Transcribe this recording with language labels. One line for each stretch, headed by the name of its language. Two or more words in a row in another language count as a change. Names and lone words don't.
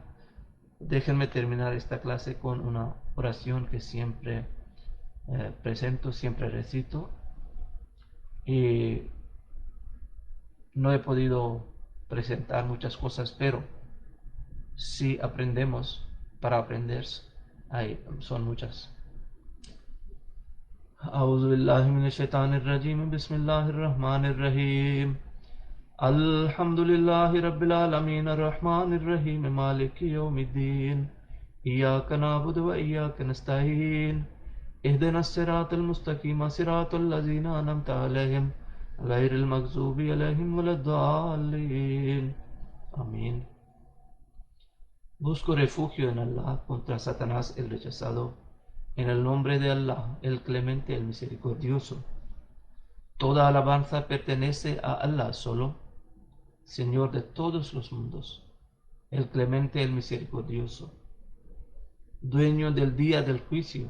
Spanish: Déjenme terminar esta clase con una oración que siempre presento, siempre recito. Y no he podido presentar muchas cosas, pero si aprendemos para aprender, son muchas.
Arabic: أعوذ بالله من الشيطان الرجيم بسم الله الرحمن الرحيم الحمد لله رب العالمين الرحمن الرحيم مالك يوم الدين إياك نعبد وإياك نستعين اهدنا الصراط المستقيم صراط الذين أنعمت عليهم غير المغضوب عليهم ولا الضالين آمين.
Spanish: Busco refugio en Allah contra Satanás el rechazado, en el nombre de Allah, el clemente, el misericordioso. Toda alabanza pertenece a Allah solo, Señor de todos los mundos, el clemente, el misericordioso, dueño del día del juicio.